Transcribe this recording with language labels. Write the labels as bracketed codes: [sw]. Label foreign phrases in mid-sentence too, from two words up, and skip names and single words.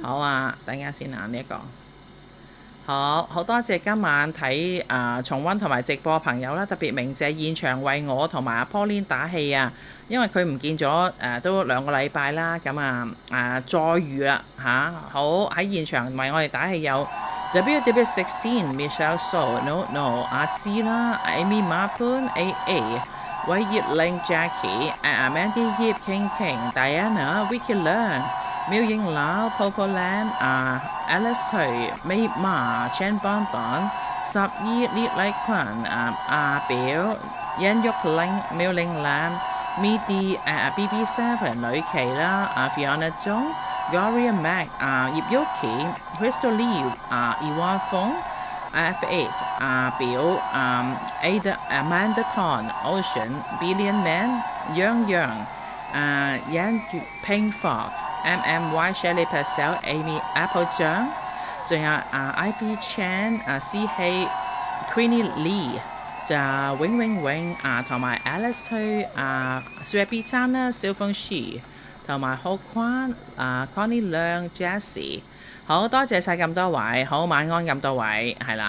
[yue] 好啊，等陣先呢一個。好多謝今晚睇重溫同埋直播朋友啦，特別鳴謝現場為我同埋阿 Pauline 打氣啊，因為佢唔見咗都2個禮拜啦，咁再遇啦好喺現場為我哋打氣有 WW16 Michelle So No 阿芝啦 Amy Marpun AA 韋葉玲 Jackie Mandy Yip King Diana Vicky Learn Miêu Ying Lao Popo Lam Alice Thuy May Ma Chen Bon Bon 十姨 Liet Lai Kwan 表殷玉玲 Miêu Ling Lam Midi BB7 呂琪啦Fiona 鐘 Gloria Mac 葉玉琪 Crystal Lee Yvonne Fong F8 表Ada Amanda Ton Ocean Billion Man Yang Yang Yan Ping Fog MMY Shirley Purcell Amy Apple 醬仲有Ivy Chan、C.H. Queenie Lee 就永同埋 Alice 去Swaby 餐啦 Silphon She 同埋好寬Connie 亮 Jessie 好多謝晒咁多位，好晚安咁多位，係啦。